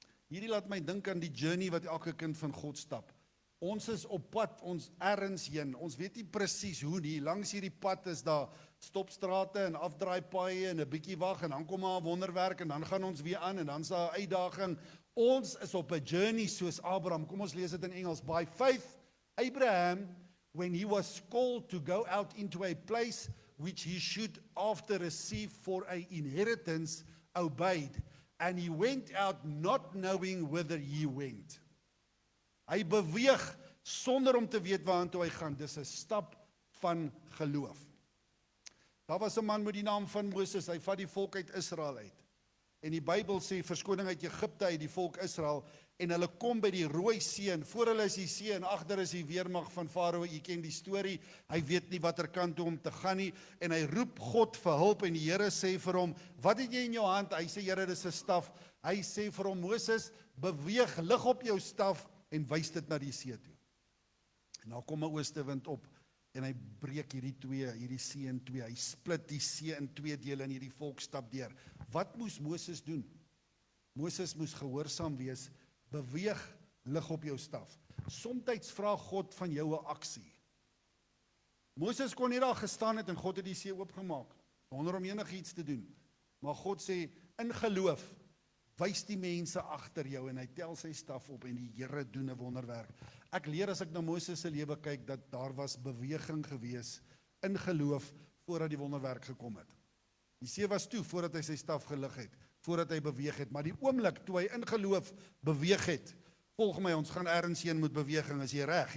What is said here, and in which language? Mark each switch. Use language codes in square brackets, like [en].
[af] Hierdie laat my dink aan die journey wat elke kind van God stap. Ons is op pad, ons ergens heen. Ons weet nie presies hoe nie. Langs hierdie pad is daar stopstrate en afdraaipaaie en 'n bietjie wag en dan kom maar 'n wonderwerk en dan gaan ons weer aan en dan is daar 'n uitdaging. Ons is op 'n journey soos Abraham. Kom ons lees dit in Engels. [en] By faith, Abraham, when he was called to go out into a place which he should after receive for an inheritance, obeyed. And he went out not knowing whither he went. [af] Hy beweeg sonder om te weet waartoe hy gaan. Dis 'n stap van geloof. Daar was 'n man met die naam van Moses. Hy vat die volk uit Israel uit. En die Bybel sê verskoning uit Egipte uit die volk Israel, en hulle kom by die Rooi See, en voor hulle is die see en agter is die weermag van Farao. Jy ken die storie. Hy weet nie watter kant toe om te gaan nie en hy roep God vir hulp en die Here sê vir hom, "Wat het jy in jou hand?" Hy sê, "Here, dis 'n staf." Hy sê vir hom, "Moses, beweeg, lig op jou staf en wys dit na die see toe." En nou kom 'n oostewind op en hy breek hierdie see in twee. Hy split die see in twee dele en hierdie volk stap deur. Wat moes Moses doen? Moses moes gehoorsaam wees. Beweeg, lig op jou staf. Somstyds vra God van jou 'n aksie. Moses kon net daar gestaan het en God het die see oopgemaak, sonder om enigiets te doen. Maar God sê, in geloof, wys die mense agter jou, en hy tel sy staf op en die Here doen 'n wonderwerk. Ek leer as ek na Moses se lewe kyk, dat daar was beweging gewees in geloof voordat die wonderwerk gekom het. Die see was toe voordat hy sy staf gelig het, voordat hy beweeg het, maar die oomblik toe hy in geloof beweeg het, volg my, ons gaan ergens heen met beweging, is jy reg?